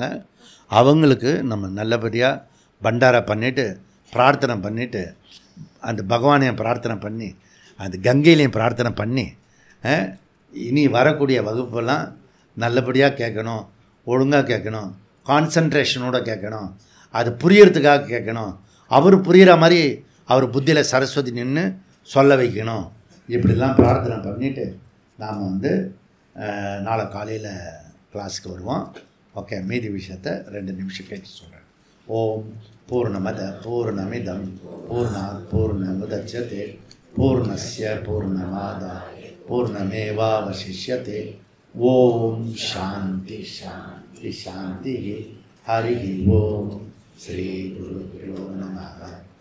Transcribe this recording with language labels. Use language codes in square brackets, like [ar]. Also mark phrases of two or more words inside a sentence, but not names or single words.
[ta] அவங்களுக்கு நம்ம நல்லபடியாக பண்டாரா பண்ணிவிட்டு பிரார்த்தனை பண்ணிவிட்டு அந்த பகவானையும் பிரார்த்தனை பண்ணி அந்த கங்கையிலையும் பிரார்த்தனை பண்ணி இனி வரக்கூடிய வகுப்பெல்லாம் நல்லபடியாக கேட்கணும், ஒழுங்காக கேட்கணும், கான்சன்ட்ரேஷனோடு கேட்கணும், அது புரியறதுக்காக கேட்கணும். அவர் புரிகிற மாதிரி அவர் புத்தியில் சரஸ்வதி நின்று சொல்ல வைக்கணும். இப்படிலாம் பிரார்த்தனை பண்ணிவிட்டு நாம் நாளை காலையில் கிளாஸுக்கு வருவோம். ஓகே, மீதி விஷயத்தை 2 நிமிஷம் கேட்டு சொல்கிறேன். [sa] ओम् पूर्णमद पूर्णमिदम् पूर्णात् पूर्णमुदच्यते पूर्णस्य पूर्णमादाय पूर्णमेवावशिष्यते. ओम् शान्ति शान्ति शान्ति. हरि ओम्। श्री गुरुभ्यो नमः.